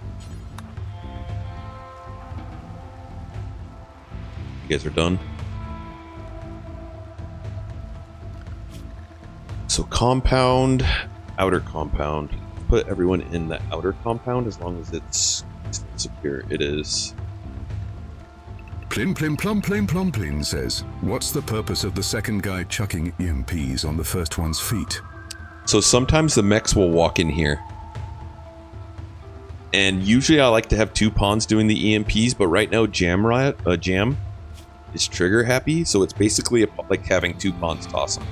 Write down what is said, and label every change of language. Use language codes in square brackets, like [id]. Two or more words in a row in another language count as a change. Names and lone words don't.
[en] You guys are done. So compound, outer compound. Put everyone in the outer compound as long as it's secure. It is. Plim plim plum plim plum plim says, what's the purpose of the second guy chucking EMPs on the first one's feet? So sometimes the mechs will walk in here. And usually I like to have two pawns doing the EMPs, but right now Jam is trigger happy, so it's basically like having two pawns toss them.